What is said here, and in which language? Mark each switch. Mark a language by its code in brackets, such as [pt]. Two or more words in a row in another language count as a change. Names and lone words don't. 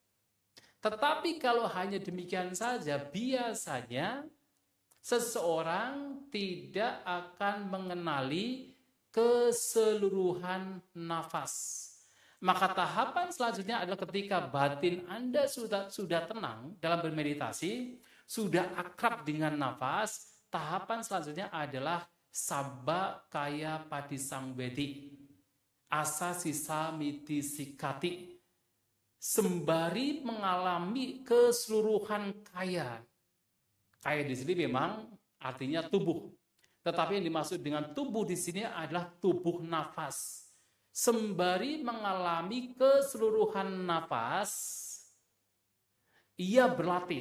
[id] Tetapi kalau hanya demikian saja, biasanya seseorang tidak akan mengenali keseluruhan nafas. Maka tahapan selanjutnya adalah ketika batin Anda sudah tenang dalam bermeditasi, sudah akrab dengan nafas, tahapan selanjutnya adalah [pi] sabba kaya padisangwedi, asa sisa miti sikati, [id] sembari mengalami keseluruhan kaya. Kaya di sini memang artinya tubuh. Tetapi yang dimaksud dengan tubuh di sini adalah tubuh nafas. Sembari mengalami keseluruhan nafas, ia berlatih.